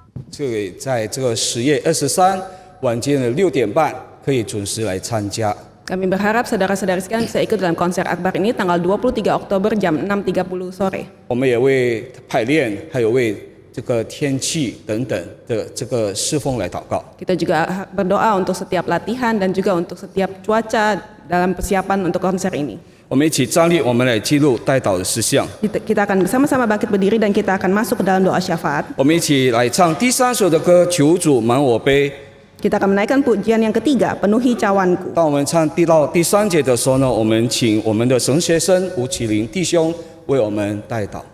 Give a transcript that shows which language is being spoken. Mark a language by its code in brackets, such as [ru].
[zh] 这在这个10月23晚间的6点半可以准时来参加。 [id] Kami berharap saudara-saudari sekalian bisa ikut dalam konser Akbar ini tanggal 23 Oktober jam 6.30 sore. [zh] 我们也为排练，还有为这个天气等等的这个侍奉来祷告。 [id] Kita juga berdoa untuk setiap latihan dan juga untuk setiap cuaca dalam persiapan untuk konser ini. [zh] 我们一起站立，我们来记录代祷的事项。 [id] Kita akan bersama-sama bangkit berdiri dan kita akan masuk ke dalam doa syafaat. [zh] 我们一起来唱第3首的歌《求主满我杯》。 [id] Kita akan menaikkan pujian yang ketiga, Penuhi Cawanku. [zh] 当我们唱到第3节的时候呢，我们请我们的神学生吴启林弟兄为我们代祷。